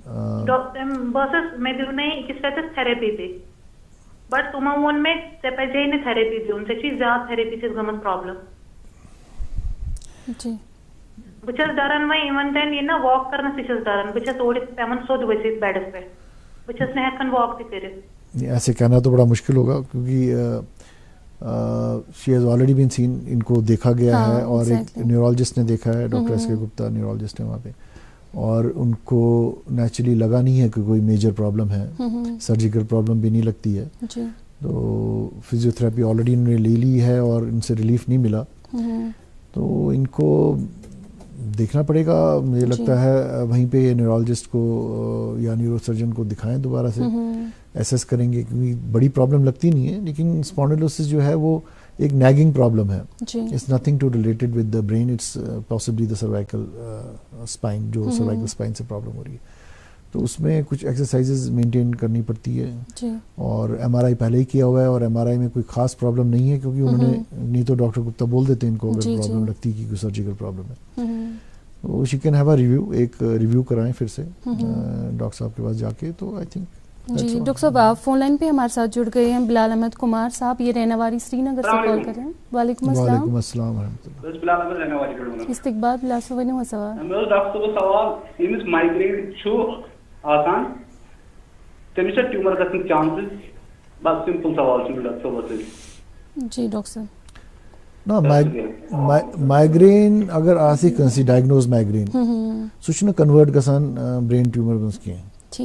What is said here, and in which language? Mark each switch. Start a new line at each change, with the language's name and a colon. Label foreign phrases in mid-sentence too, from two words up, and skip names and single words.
Kashmiri: بہٕ ٲسٕس مےٚ دیُت مےٚ أکِس رٮ۪تس تھیرپی تہِ بٹ تِمو ووٚن مےٚ ژےٚ پزے نہٕ تھیرپی دیُن ژےٚ چھُے زیادٕ تھیرپی سۭتۍ گٔمٕژ پرابلم. بہٕ چھَس ڈران وۄنۍ اِوَن دین یہِ نا واک کرنس تہِ چھَس ڈران. بہٕ چھَس اورٕ پیوان سیوٚد ؤسِتھ بیڈس پٮ۪ٹھ. بہٕ چھَس نہٕ ہٮ۪کان واک تہِ کٔرِتھ.
Urdu: ایسے کہنا تو بڑا مشکل ہوگا کیونکہ
English: she has already been seen.
Urdu: ان کو دیکھا گیا ہے اور ایک نیورولوجسٹ نے دیکھا ہے ڈاکٹر SK گپتا نیورولوجسٹ ہے وہاں پہ اور ان کو نیچرلی لگا نہیں ہے کہ کوئی میجر پرابلم ہے. سرجیکل پرابلم بھی نہیں لگتی ہے. تو فزیو تھراپی آلریڈی انہوں نے لے لی ہے اور ان سے ریلیف نہیں ملا. تو ان کو دیکھنا پڑے گا. مجھے لگتا ہے وہیں پہ نیورولوجسٹ کو یا
English: neuro surgeon
Urdu: کو دکھائیں دوبارہ سے ایسیس کریں گے کیونکہ بڑی پرابلم لگتی نہیں ہے. لیکن اسپونڈلوسس جو ہے وہ ایک
English: nagging problem
Urdu: ہے.
English: it's nothing to related with the brain. it's possibly the cervical spine
Urdu: جو
English: cervical spine
Urdu: سے پرابلم ہو رہی ہے. تو اس میں کچھ ایکسرسائزز مینٹین کرنی پڑتی ہے اور MRI پہلے ہی کیا ہوا ہے اور MRI میں کوئی خاص پرابلم نہیں ہے کیونکہ انہوں نے نہیں تو ڈاکٹر گپتا بول دیتے ہیں ان کو اگر پرابلم لگتی ہے کہ کوئی سرجیکل پرابلم ہے. وہ
English: she can have a review.
Urdu: ایک ریویو کرائیں پھر سے ڈاکٹر صاحب کے پاس جا کے.
English: so I think
Urdu: جی ڈاکٹر صاحب فون لائن پہ ہمارے ساتھ جڑ گئے ہیں بلال احمد کمار صاحب. یہ رہنے والی سری نگر سے کال کر رہے ہیں. وعلیکم السلام. وعلیکم السلام ورحمۃ اللہ.
Kashmiri: استقبال بلال صاحب ونو سوال. ڈاکٹر صاحب سوال یمس مائگرین چھو آسان تمس چھ ٹیومر گژھن چانسز. بس سمپل سوال چھ ڈاکٹر صاحب. جی ڈاکٹر صاحب نا مائگرین اگر آسی کنسی ڈائگنوز مائگرین سہ چھ کنورٹ گژھان
English: brain tumour
Kashmiri: مز کینٛہہ.